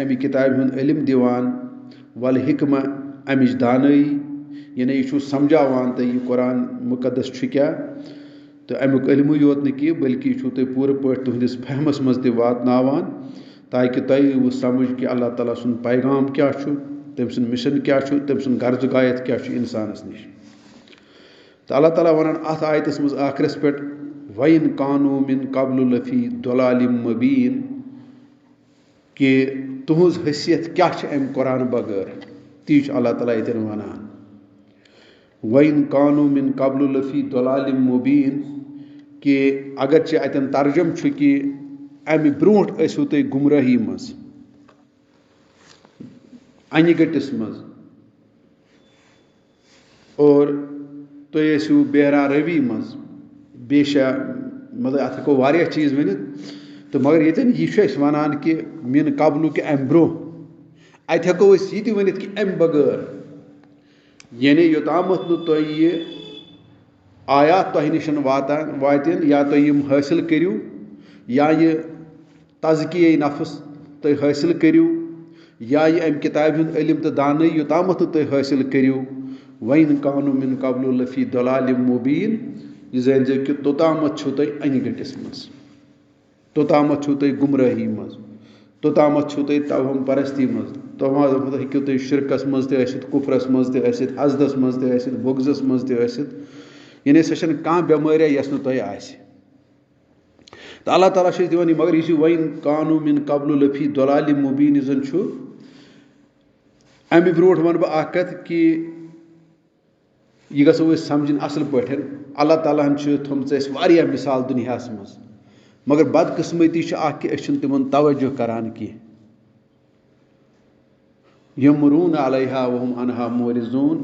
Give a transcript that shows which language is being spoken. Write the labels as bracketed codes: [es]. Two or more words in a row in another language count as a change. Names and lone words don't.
[ks] اَمہِ کِتابہِ ہُنٛد علم دِوان والحکمہ اَمِچ دانٲیی یعنی یہِ چھُ سمجھاوان تۄہہِ یہِ قرآن مُقدس چھُ کیٛاہ تہٕ اَمیُک علمٕے یوت نہٕ کینٛہہ بٔلکہِ یہِ چھُو تۄہہِ پوٗرٕ پٲٹھۍ تُہنٛدِس فہمس منٛز تہِ واتناوان تاکہِ تۄہہِ یِیٖوٕ سمجھ کہِ اللہ تعالیٰ سُنٛد پیغام کیٛاہ چھُ تٔمۍ سُنٛد مِشن کیٛاہ چھُ تٔمۍ سُنٛد غرض غایت کیٛاہ چھُ انسانس نِش تہٕ اللہ تعالیٰ ونان اتھ آیتس منٛز ٲخرس پٮ۪ٹھ [ar] وَإِن كانوا مِن قبل لفی ضلال مبین [ks] کہ تُہنٛز حیثیت کیٛاہ چھِ امہِ قرآن بغٲر تی چھُ اللہ تعالیٰ ییٚتٮ۪ن ونان [ar] وَإِن كانوا مِن قبل لفی ضلال مبین [ks] کہ اگرچہِ اتٮ۪ن ترجم چھُ کہِ امہِ برونٛٹھ ٲسِو تُہۍ گُمرٲہی منٛز انہِ گٔٹِس منٛز اور تُہۍ ٲسِو بیرا رٔوی منٛز بیشا مطلب اتھ ہٮ۪کو واریاہ چیٖز ؤنِتھ تہٕ مگر ییٚتٮ۪ن یہِ چھُ اَسہِ وَنان کہِ [ar] مِن قبلُک [ks] کہِ اَمہِ برونٛہہ اَتہِ ہٮ۪کو أسۍ یہِ تہِ ؤنِتھ کہِ اَمہِ بغٲر یعنی یوٚتامَتھ نہٕ تۄہہِ یہِ آیات تۄہہِ نِش واتن یا تُہۍ یِم حٲصِل کٔرِو یا یہِ تزکیے نفس تُہۍ حٲصِل کٔرِو یا یہِ اَمہِ کِتابہِ ہُنٛد علم تہٕ دانٲیی یوٚتامَتھ نہٕ تُہۍ حٲصِل کٔرِو [ar] وَإِن كانوا مِن قبل لفی ضلال مبین [ks] یہِ زٲنۍزیو کہِ توٚتامَتھ چھُو تُہۍ انہِ گٔٹِس منٛز توٚتامَتھ چھُو تُہۍ گُمرٲہی منٛز توٚتامَتھ چھُو تُہۍ توہم پرستی منٛز توٚتامَتھ ہیٚکِو تُہۍ شرکس منٛز تہِ ٲسِتھ کُفرس منٛز تہِ ٲسِتھ حسدس منٛز تہِ ٲسِتھ بُغضس منٛز تہِ ٲسِتھ یعنی سۄ چھنہٕ کانٛہہ بٮ۪مٲریا یۄس نہٕ تۄہہِ آسہِ تہٕ اللہ تعالیٰ چھُ اَسہِ دِوان یہِ مگر یہِ چھُ [ar] وَإِن كانوا مِن قبل لفی ضلال مبین [ks] یُس زن چھُ امہِ برونٛٹھ ونہٕ بہٕ اکھ کتھ کہِ یہِ گژھو أسۍ سمجھٕنۍ اصل پٲٹھۍ اللہ تعالیٰ ہن چھِ تھٲومٕژ اَسہِ واریاہ مِثال دُنیاہس منٛز مگر بدقسمتی چھِ اکھ کہِ أسۍ چھِنہٕ تِمن توجہ کران کینٛہہ. [ar] یمرون علیہا وہم عنہا مورزون.